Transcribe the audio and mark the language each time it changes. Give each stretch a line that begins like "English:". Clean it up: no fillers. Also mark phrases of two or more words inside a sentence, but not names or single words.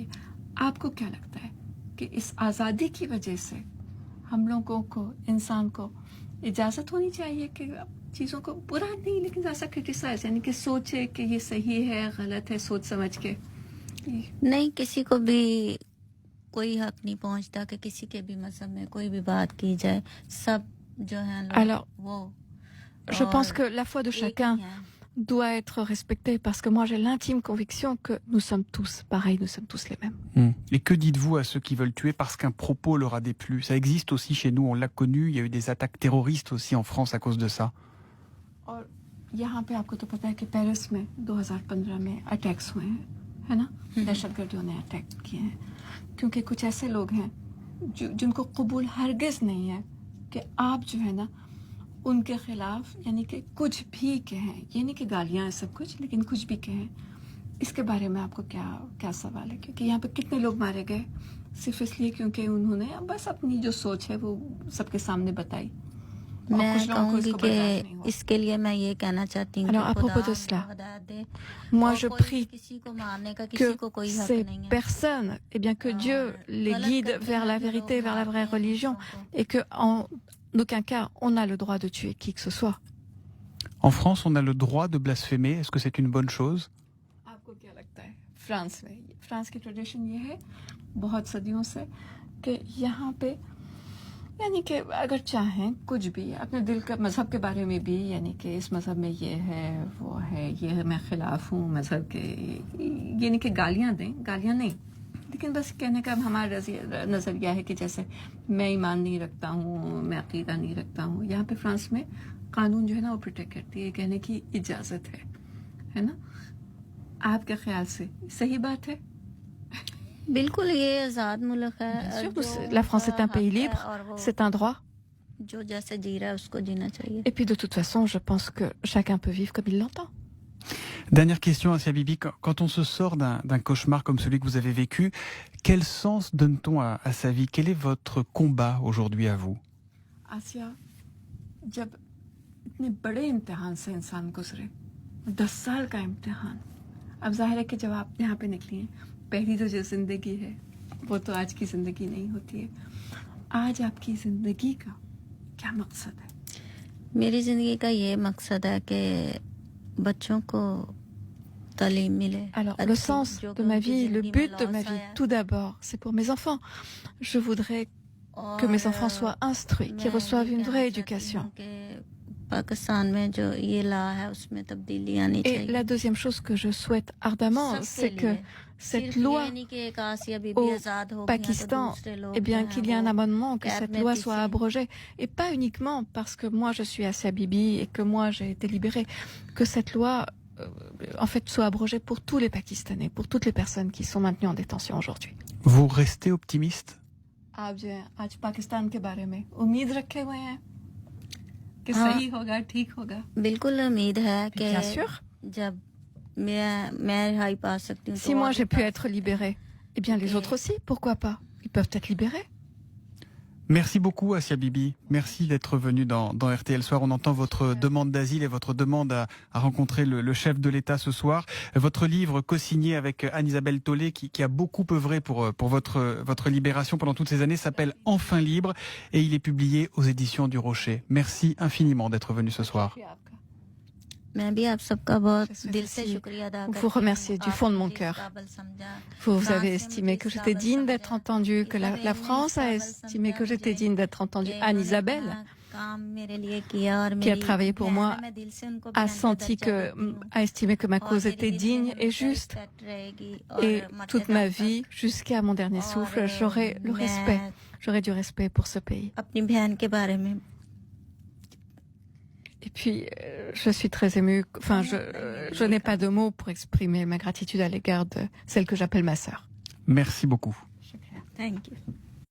Urdu: آپ کو کیا لگتا ہے کہ اس آزادی کی وجہ سے ہم لوگوں کو، انسان کو اجازت ہونی چاہیے کہ چیزوں کو برا نہیں لیکن ایسا کریٹیسائز، یعنی کہ سوچے کہ یہ صحیح ہے غلط ہے سوچ سمجھ کے? نہیں، کسی کو بھی کوئی حق نہیں پہنچتا کہ کسی کے بھی مذہب میں کوئی بھی بات کی جائے. سب جو ہے لوگ
French: Alors,
Urdu: वो
French: je pense que la foi de chacun
Urdu: ایک ہی ہیں.
French: doit être respectée parce que moi j'ai l'intime conviction que nous sommes tous pareils, nous sommes tous les mêmes. Et que dites-vous à ceux qui veulent tuer parce qu'un propos leur a déplu? Ça existe aussi chez nous, on l'a connu, il y a eu des attaques terroristes aussi en France à cause de ça.
Urdu: اور یہاں پہ آپ کو تو پتا ہے کہ پیرس میں 2015 میں اٹیکس ہوئے ہیں، ہے نا، دہشت گردیوں نے اٹیک کیے ہیں کیونکہ کچھ ایسے لوگ ہیں جن کو قبول ہرگز نہیں ہے کہ آپ جو ہے نا ان کے خلاف یعنی کہ کچھ بھی کہیں، یہ نہیں کہ گالیاں ہیں سب کچھ، لیکن کچھ بھی کہیں. اس کے بارے میں آپ کو کیا سوال ہے؟ کیونکہ یہاں پہ کتنے لوگ مارے گئے صرف اس لیے کیونکہ انہوں نے بس اپنی جو سوچ ہے وہ سب کے سامنے بتائی. میں کہوں گی کہ اس کے لیے میں یہ کہنا چاہتی ہوں
French: Alors à propos de cela, moi je prie que ces personnes, eh bien que Dieu les guide vers la vérité, vers la vraie religion, et que en aucun cas on a le droit de tuer qui que ce soit. En France, on a le droit de blasphémer. Est-ce que c'est une bonne chose?
Urdu: آپ کو کیا لگتا ہے? فرانس میں، فرانس کی ٹریڈیشن یہ ہے بہت صدیوں سے کہ یہاں پہ یعنی کہ اگر چاہیں کچھ بھی اپنے دل کا مذہب کے بارے میں بھی، یعنی کہ اس مذہب میں یہ ہے وہ ہے، یہ ہے، میں خلاف ہوں مذہب کے، یعنی کہ گالیاں دیں، گالیاں نہیں، لیکن بس کہنے کا ہمارا نظریہ ہے کہ جیسے میں ایمان نہیں رکھتا ہوں، میں عقیدہ نہیں رکھتا ہوں. یہاں پہ فرانس میں قانون جو ہے نا وہ پروٹیکٹ کرتی ہے، کہنے کی اجازت ہے نا? آپ کے خیال سے صحیح بات ہے? بالکل، یہ آزاد ملک ہے.
French: La France est un pays libre, c'est un droit.
Urdu: جو جیسے جی رہا ہے اس کو جینا چاہیے.
French: Et puis de toute façon, je pense que chacun peut vivre comme il l'entend. Dernière question, Asia Bibi. Quand on se sort d'un cauchemar comme celui que vous avez vécu, quel sens donne-t-on à sa vie? Quel est votre combat aujourd'hui à vous?
Urdu: آسیہ، جب اتنے بڑے امتحان سے انسان گزرے، 10 سال کا امتحان، اب ظاہر ہے کہ جب آپ یہاں پہ نکلی ہیں، پہلی تو جو زندگی ہے وہ تو آج کی زندگی نہیں ہوتی ہے. آج آپ کی زندگی کا کیا مقصد ہے? میری زندگی کا یہ مقصد ہے کہ بچوں کو تعلیم ملے
French: Alors, le sens de ma vie, le but de ma vie, tout d'abord, c'est pour mes enfants. Je voudrais que mes enfants soient instruits, qu'ils reçoivent une vraie éducation.
Urdu: پاکستان میں جو یہ لا ہے اس میں تبدیلی آنی
French: Et
Urdu: चाहिए
French: la deuxième chose que je souhaite ardemment, c'est que cette loi au Pakistan, eh bien, qu'il y ait un amendement, que cette loi soit abrogée. Et pas uniquement parce que moi je suis Asia Bibi et que moi j'ai été libérée, que cette loi, en fait, soit abrogée pour tous les Pakistanais, pour toutes les personnes qui sont maintenues en détention aujourd'hui. Vous restez optimiste?
Urdu: آپ جو ہے آج پاکستان کے بارے میں امید رکھے ہوئے ہیں کہ हाँ। صحیح ہوگا، ٹھیک ہوگا? بالکل امید ہے کہ
French: Bien sûr.
Urdu: جب میں رہائی پا سکتی ہوں
French: Si moi j'ai pu être libérée, eh bien les autres aussi, pourquoi pas? Ils peuvent être libérés. Merci beaucoup Asia Bibi, merci d'être venue dans RTL Soir. On entend votre demande d'asile et votre demande à rencontrer le chef de l'État ce soir. Votre livre co-signé avec Anne-Isabelle Tollet qui a beaucoup œuvré pour votre libération pendant toutes ces années s'appelle Enfin libre et il est publié aux éditions du Rocher. Merci infiniment d'être venu ce soir.
Urdu: میں بھی آپ سب کا بہت
French: Je souhaite
Urdu: دل سے
French: aussi
Urdu: شکریہ ادا
French: vous
Urdu: کرتی ہوں
French: remercier du fond de mon
Urdu: आपने
French: cœur.
Urdu: جس قابل سمجھا
French: Vous avez estimé que j'étais digne d'être entendue, que la France a estimé que j'étais digne d'être entendue. Anne-Isabelle, qui a travaillé pour moi, a senti a estimé que ma cause était digne et juste. Et toute ma vie, jusqu'à mon dernier souffle, j'aurai le respect. J'aurai du respect pour ce pays.
Urdu: اپنی بہن کے بارے میں
French: Et puis, je suis très émue. Enfin, je n'ai pas de mots pour exprimer ma gratitude à l'égard de celle que j'appelle ma sœur. Merci beaucoup.
English: Thank you.